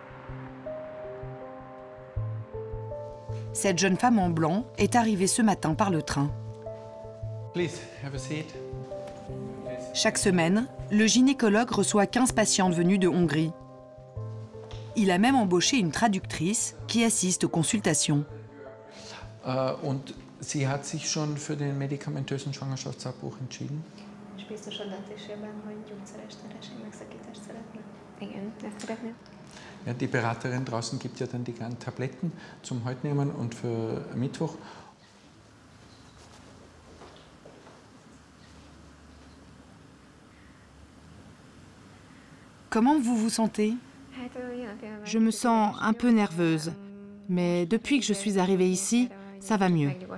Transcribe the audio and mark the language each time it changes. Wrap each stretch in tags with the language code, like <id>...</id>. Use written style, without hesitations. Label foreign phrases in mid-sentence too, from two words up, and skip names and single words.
<fr>Cette jeune femme en blanc est arrivée ce matin par le train. Chaque semaine, le gynécologue reçoit 15 patientes venues de Hongrie. Il a même embauché une traductrice qui assiste aux consultations.</fr> <de>Und sie hat sich schon für den medikamentösen Schwangerschaftsabbruch entschieden? Ja, die Beraterin draußen gibt ja dann die kleinen Tabletten zum heute nehmen und für Mittwoch.</de> <fr>Comment vous vous sentez? Je me sens un peu nerveuse, mais depuis que je suis arrivée ici, ça va mieux.</fr>